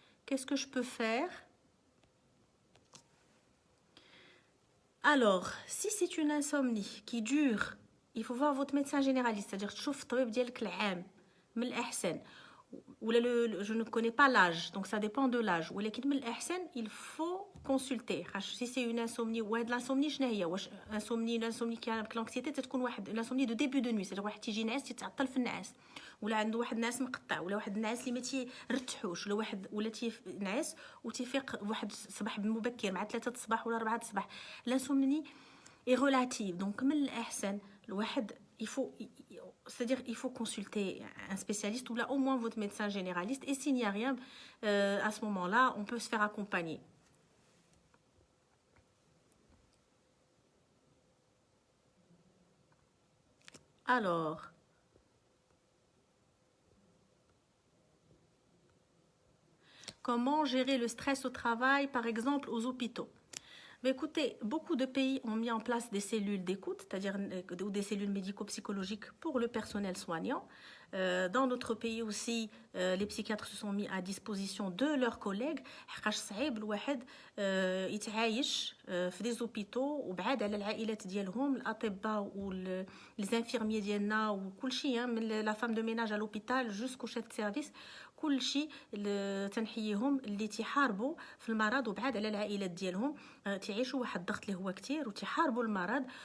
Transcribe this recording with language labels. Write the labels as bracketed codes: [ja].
[fr] Qu'est-ce que je peux faire? Alors, si c'est une insomnie qui dure, il faut voir votre médecin généraliste, c'est-à-dire [ar] تشوف الطبيب ديالك العام من الأحسن. [fr] je ne connais pas l'âge, donc ça dépend de l'âge. [ar] ولكن من الأحسن [fr] il faut consulter. Si c'est une insomnie, [ar] واحد l'insomnie شنو هي؟ واش [fr] l'insomnie qui a l'anxiété [ar] تتكون واحد [fr] l'insomnie de début de nuit, c'est-à-dire [ar] واحد تيجي ناعس تتعطل في النعاس، ولا عنده واحد النعاس مقطع، ولا واحد النعاس اللي ما تيرتحوش، ولا واحد ولا تينعس وتيفيق واحد الصباح مبكر مع 3 الصباح ولا 4 الصباح. [fr] l'insomnie est relative, donc [ar] من الأحسن الواحد [fr] c'est-à-dire il faut consulter un spécialiste ou là au moins votre médecin généraliste, et s'il n'y a rien à ce moment-là on peut se faire accompagner. Alors comment gérer le stress au travail, par exemple aux hôpitaux? Mais écoutez, beaucoup de pays ont mis en place des cellules d'écoute, c'est-à-dire des cellules médico-psychologiques pour le personnel soignant. Dans notre pays aussi, les psychiatres se sont mis à disposition de leurs collègues. [ar] حقاش صعيب الواحد يتعايش في [fr] des hôpitaux [ar] وبعاد على العائلات ديالهم، الأطباء والانفيرميي ديالنا وكل شيء، من [fr] la femme de ménage à l'hôpital jusqu'au chef de service، [ar] كل شيء تنحييهم اللي تيحاربوا في المرض وبعاد على العائلات ديالهم، تعيشوا واحد الضغط اللي هو كتير وتيحاربوا المرض.